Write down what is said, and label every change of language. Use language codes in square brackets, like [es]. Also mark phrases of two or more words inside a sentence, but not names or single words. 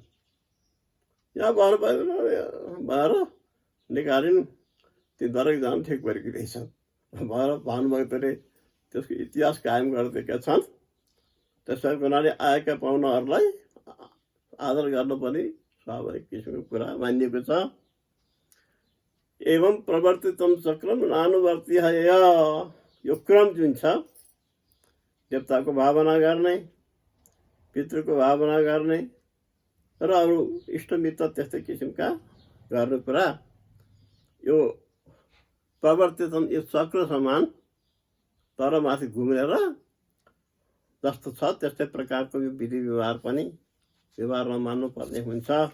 [ne] यहाँ भएर निकालिन्, ती नरक जान ठिक गरेकी रहेछन्। भएर भानुभक्तले त्यसको इतिहास कायम गरिदिएका छन्। त्यसै हुनाले आएका पाहुनाहरूलाई आदर गर्नु पनि स्वाभाविक किसिमको कुरा मानिएको छ। [sa] एवं प्रवर्तितम चक्रम नानुवर्ती है। [ne] यो क्रम जुन छ, देवताको भावना गर्ने, पितृको भावना गर्ने र अरू इष्टमित्र त्यस्तै किसिमका गर्ने कुरा, यो प्रवर्तितम यो चक्र समान तर माथि घुमेर जस्तो छ त्यस्तै प्रकारको यो विधि व्यवहार पनि व्यवहारमा मान्नुपर्ने हुन्छ।